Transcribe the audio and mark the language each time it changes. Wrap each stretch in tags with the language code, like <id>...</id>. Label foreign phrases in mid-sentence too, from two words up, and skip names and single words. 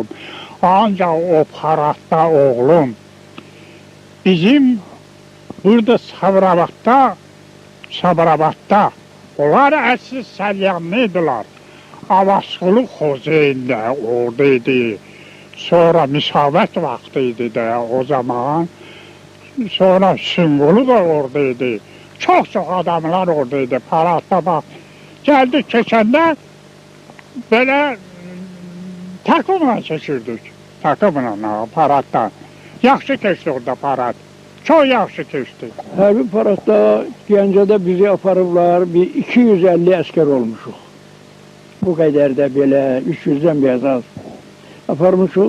<az>Ancaq o paradda oğlum, bizim burada Sabirabadda, onlar əsl Səlyanlıydılar. Avasqulu Xozeyn də oradaydı. Sonra Müsavat vaxtıydı da o zaman. Sonra Sümbulu da oradaydı.</az> <tr>Çok adamlar oradaydı. Paradda bak. Geldik keçəndə böyle takımla keçirdik. Takımla paradda.</tr> <az>Yaxşı keçdi orada parad. Çok yaxşı keçdi. Hərbi paradda Gəncədə bizi aparıblar. Bir 250 əskər olmuşuq. Bu qədər də belə 300-dən biraz az. Aparmışıq.</az>